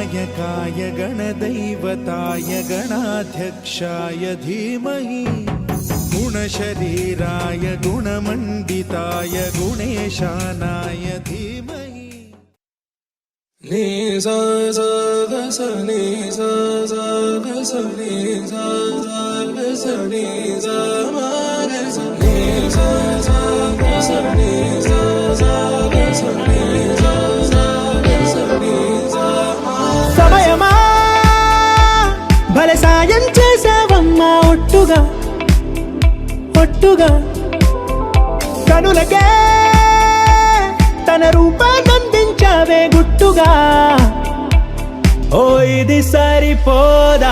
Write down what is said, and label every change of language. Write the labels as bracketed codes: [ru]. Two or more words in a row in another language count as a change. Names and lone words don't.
[sa] गणनायकाय गणदैवताय गणाध्यक्षाय धीमहि गुणशरीराय गुणमण्डिताय गुणेशानाय धीमहि। नि सा सा ग स नि सा सा ग स नि सा सा ग स नि सा मा ग स नि सा सा ग स नि सा सा ग स नि सा सा ग स नि सा मा। [te] సమయమా భలే సాయం చేసావమ్మా ఒట్టుగా ఒట్టుగా కనులకే తన రూపాన్నందించావే గుట్టుగా ఓ ఇది సరిపోదా